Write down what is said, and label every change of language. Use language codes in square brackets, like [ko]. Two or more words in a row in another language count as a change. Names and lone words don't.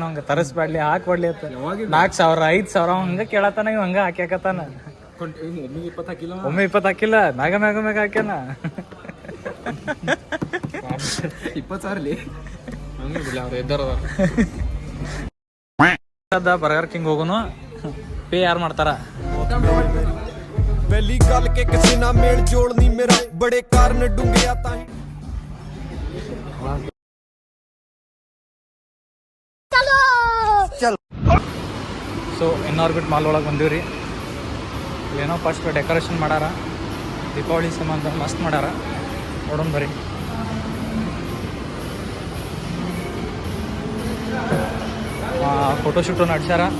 [kn] ಹಂಗೆ ತರಿಸ್ಬೇಡ್ಲಿ, ಹಾಕ್ಬಾಡ್ಲಿ ಅಂತ. 4,000 5,000 ಹಂಗೆ ಕೇಳತ್ತಾನ. ಇವ್ ಹಂಗೆ ಹಾಕ್ಯಾಕತ್ತಾನ. ಒಮ್ಮೆ 20 ಹಾಕಿಲ್ಲ, ಮ್ಯಾಗ ಹಾಕ್ಯಾನ. 20,000 ಹಂಗೆ ಬಿಡ್ಲಿ, ಅವ್ರು ಎದ್ದಾರ. ಬರ್ಗರ್ ಕಿಂಗ್ ಹೋಗೋನು. ಪೇ ಯಾರು ಮಾಡ್ತಾರ? [pa] ਪਹਿਲੀ ਗੱਲ ਕਿ ਕਿਸੇ ਨਾਲ ਮੇਲ ਜੋਲ ਨਹੀਂ ਮੇਰਾ ਬੜੇ ਕਾਰਨ ਡੂੰਘਿਆ ਤਾਂ ਹੀ. [kn] ಸೊ ಇನ್ನಾರ್ಬಿಟ್ ಮಾಲ್ ಒಳಗೆ ಬಂದೀವಿ ರೀ. ಏನೋ [en] first decoration [kn] ಮಾಡ್ಯಾರ, ದೀಪಾವಳಿ ಸಂಬಂಧ ಮಸ್ತ್ ಮಾಡ್ಯಾರ. ನೋಡೋಣ ಬರ್ರಿ. ಫೋಟೋಶೂಟು ನಡ್ಸ್ಯಾರ.